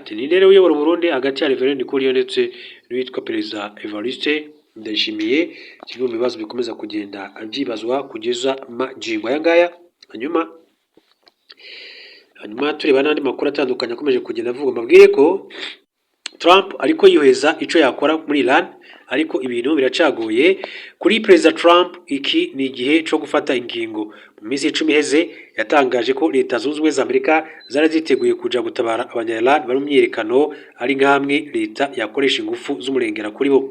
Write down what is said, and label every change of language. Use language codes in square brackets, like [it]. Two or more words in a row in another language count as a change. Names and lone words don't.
[rn] Ni rero uyobora Burundi hagati ya Reverend Ndikuriyo ndetse n'uwitwa Perezida Evariste Ndayishimiye, kimwe mu bibazo bikomeza kugenda byibazwa kugeza magingo ngaya. Hanyuma tureba n'andi makuru atandukanye akomeje kugenda avuga. Mbabwiye ko Trump ariko yiheza icyo yakora muri Iran, ariko ibintu biracagoye kuri Perezida Trump. Iki ni igihe cyo gufata ingingo. Mu minsi 10 iheze yatangaje ko Leta Zunze Ubumwe za Amerika zari ziteguye kuja gutabara abanya-Iran bari mu myiyerekano, ari nkamwe Leta yakoresha ingufu z'umurengera kuri bo.